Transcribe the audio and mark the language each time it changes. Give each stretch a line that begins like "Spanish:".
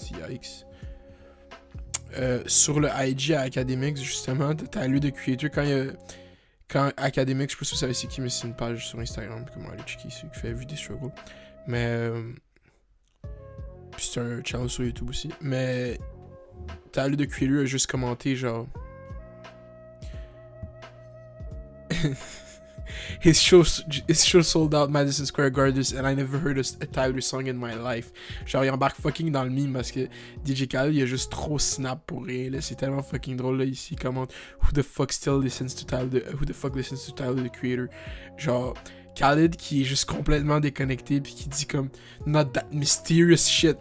French: Yikes. Sur le IG Academics, justement, t'as lu de Creator quand Academics, je sais pas si vous savez c'est qui, mais c'est une page sur Instagram, comment aller checker, c'est qui fait Everyday Struggle. Mais puis c'est un channel sur YouTube aussi. Mais Tyler, the Creator, a juste commenté genre
English: His show sold out Madison Square Garden and I never heard a Tyler song in my life.
French: Genre il embarque fucking dans le meme parce que DJ Khaled il a juste trop snap pour rien là. C'est tellement fucking drôle là ici. Il commente
English: Who the fuck listens to Tyler the Creator.
French: Genre Khaled qui est juste complètement déconnecté puis qui dit comme
English: not that mysterious shit.